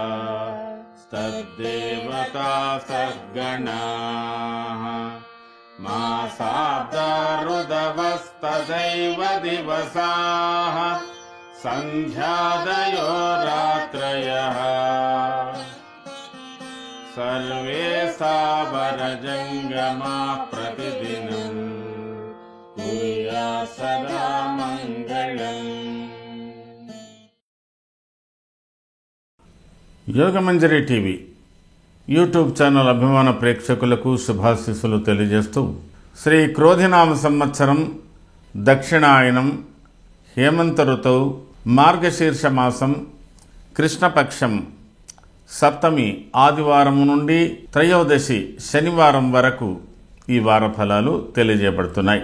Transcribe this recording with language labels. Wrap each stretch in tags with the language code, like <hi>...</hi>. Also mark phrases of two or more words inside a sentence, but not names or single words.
<sa>तद्देवता सद्गणाः मासाब्दारुदवस्तदैव दिवसाः सन्ध्यादयो रात्रयः सर्वे सावरजङ्गमा प्रतिदिनं कुर्यात् सदा मङ्गलम्।</sa> <te>యోగమంజరి టీవీ యూట్యూబ్ ఛానల్ అభిమాన ప్రేక్షకులకు శుభాశీస్సులు తెలియజేస్తూ శ్రీ క్రోధినామ సంవత్సరం దక్షిణాయనం హేమంత ఋతువు మార్గశీర్ష మాసం కృష్ణపక్షం సప్తమి ఆదివారం నుండి త్రయోదశి శనివారం వరకు ఈ వార ఫలాలు తెలియజేయబడుతున్నాయి.</te>